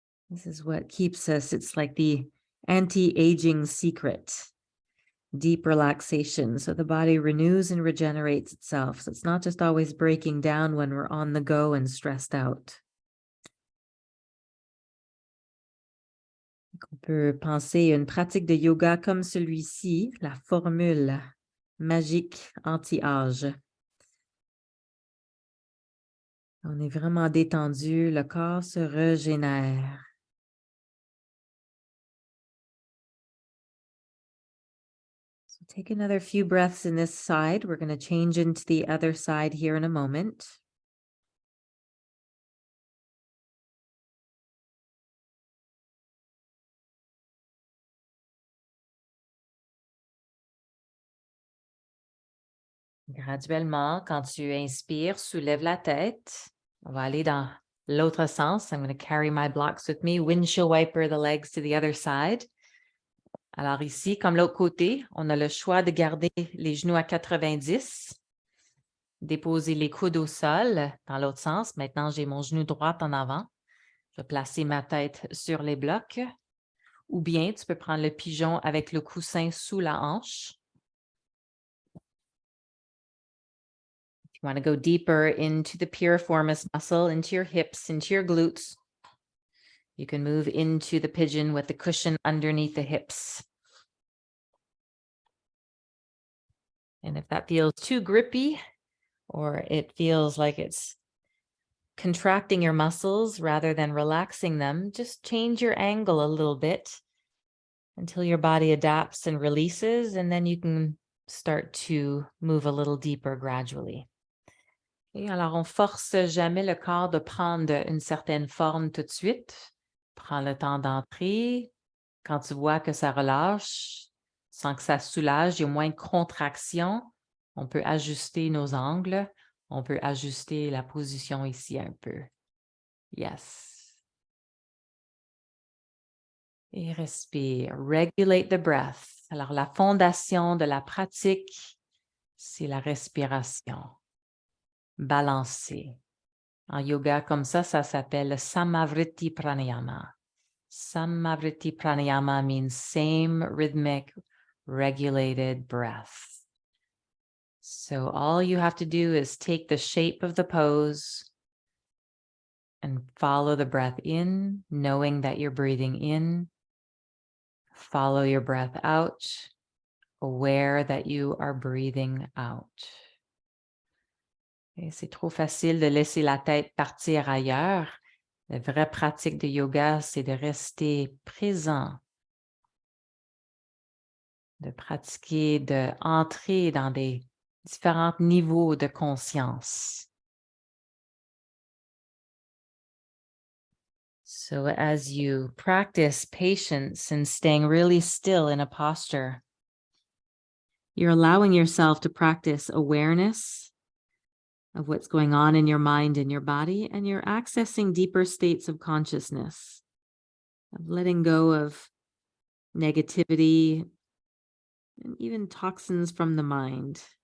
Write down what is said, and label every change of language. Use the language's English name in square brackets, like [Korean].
[English] This is what keeps us, it's like the anti-aging secret, deep relaxation. So the body renews and regenerates itself. So it's not just always breaking down when we're on the go and stressed out. [French] On peut penser à une pratique de yoga comme celui-ci, la formule magique anti-âge. On est vraiment détendu, le corps se régénère. [English] So take another few breaths in this side. We're going to change into the other side here in a moment. [French] Graduellement, quand tu inspires, soulève la tête. On va aller dans l'autre sens. [English] I'm going to carry my blocks with me. Windshield wiper the legs to the other side. [French] Alors ici, comme l'autre côté, on a le choix de garder les genoux à 90, déposer les coudes au sol dans l'autre sens. Maintenant, j'ai mon genou droit en avant. Je vais placer ma tête sur les blocs. Ou bien, tu peux prendre le pigeon avec le coussin sous la hanche. [English] If you want to go deeper into the piriformis muscle, into your hips, into your glutes, you can move into the pigeon with the cushion underneath the hips. And if that feels too grippy, or it feels like it's contracting your muscles rather than relaxing them, just change your angle a little bit until your body adapts and releases, and then you can start to move a little deeper gradually. [French] Et alors, on force jamais le corps de prendre une certaine forme tout de suite. Prends le temps d'entrer. Quand tu vois que ça relâche, sans que ça soulage, il y a moins de contraction, on peut ajuster nos angles. On peut ajuster la position ici un peu. Yes. Et respire. [English] Regulate the breath. [French] Alors, la fondation de la pratique, c'est la respiration. Balancer. En yoga, comme ça s'appelle Samavriti Pranayama. [English] Samavriti Pranayama means same rhythmic, regulated breath. So all you have to do is take the shape of the pose and follow the breath in, knowing that you're breathing in. Follow your breath out, aware that you are breathing out. [French] Et c'est trop facile de laisser la tête partir ailleurs. La vraie pratique de yoga, c'est de rester présent, de pratiquer, d'entrer dans des différents niveaux de conscience. [English] So as you practice patience and staying really still in a posture, you're allowing yourself to practice awareness of what's going on in your mind and your body, and you're accessing deeper states of consciousness, of letting go of negativity and even toxins from the mind.